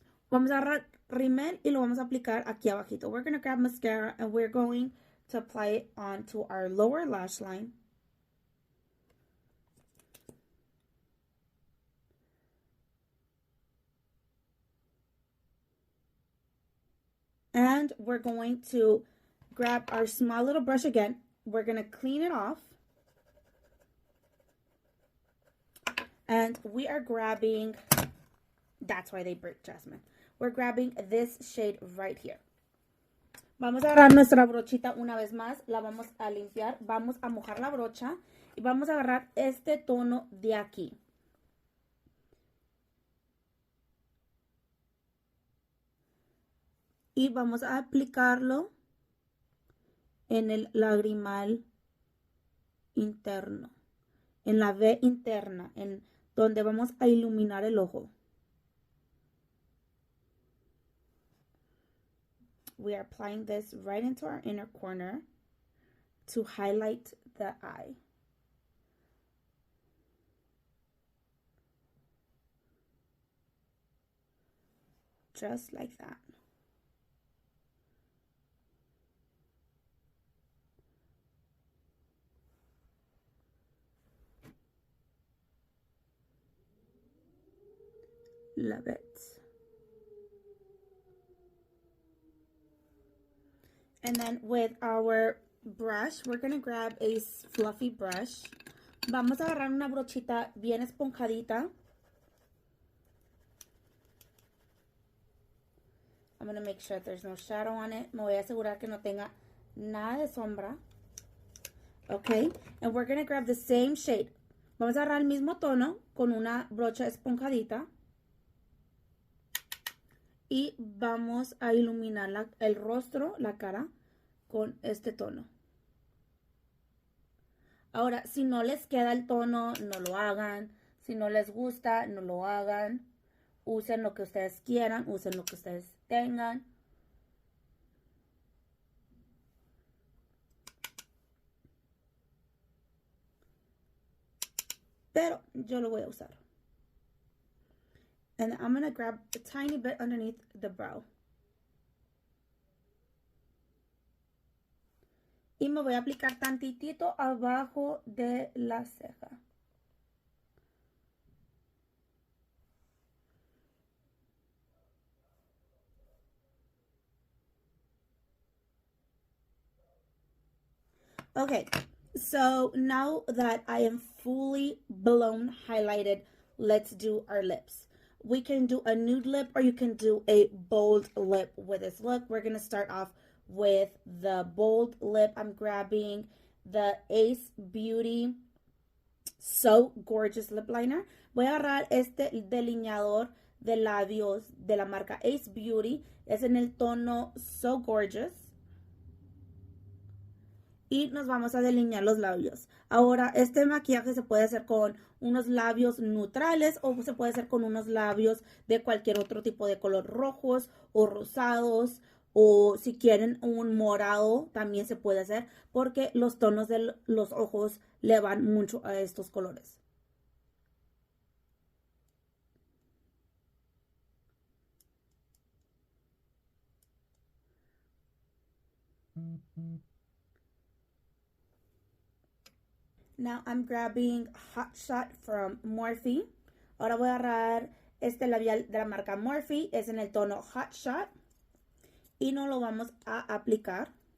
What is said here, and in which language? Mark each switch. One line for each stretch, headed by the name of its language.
Spanish: Vamos a agarrar rímel y lo vamos a aplicar aquí abajito.
English: We're going to grab mascara and we're going to apply it onto our lower lash line. And we're going to grab our small little brush again. We're going to clean it off. And we are grabbing, that's why they break, Jasmine. We're grabbing this shade right here.
Spanish: Vamos a agarrar nuestra brochita una vez más, la vamos a limpiar, vamos a mojar la brocha y vamos a agarrar este tono de aquí. Y vamos a aplicarlo en el lagrimal interno, en la V interna, en donde vamos a iluminar el ojo.
English: We are applying this right into our inner corner to highlight the eye. Just like that. Love it. And then with our brush, we're going to grab a fluffy brush.
Spanish: Vamos a agarrar una brochita bien esponjadita.
English: I'm going to make sure there's no shadow on it.
Spanish: Me voy a asegurar que no tenga nada de sombra.
English: Okay, and we're going to grab the same shade.
Spanish: Vamos a agarrar el mismo tono con una brocha esponjadita. Y vamos a iluminar el rostro, la cara, con este tono. Ahora, si no les queda el tono, no lo hagan. Si no les gusta, no lo hagan. Usen lo que ustedes quieran, usen lo que ustedes tengan. Pero yo lo voy a usar.
English: And I'm going to grab a tiny bit underneath the brow.
Spanish: Y me voy a aplicar tantitito abajo de la ceja.
English: Okay, so now that I am fully blown highlighted, let's do our lips. We can do a nude lip or you can do a bold lip with this look. We're going to start off with the bold lip. I'm grabbing the Ace Beauty So Gorgeous Lip Liner.
Spanish: Voy a agarrar este delineador de labios de la marca Ace Beauty. Es en el tono So Gorgeous. Y nos vamos a delinear los labios. Ahora, este maquillaje se puede hacer con unos labios neutrales o se puede hacer con unos labios de cualquier otro tipo de color, rojos o rosados, o si quieren un morado también se puede hacer porque los tonos de los ojos le van mucho a estos colores.
English: Now I'm grabbing Hot Shot from Morphe.
Spanish: Ahora voy a agarrar este labial de la marca Morphe. Es en el tono Hot Shot. Y nos lo vamos a aplicar.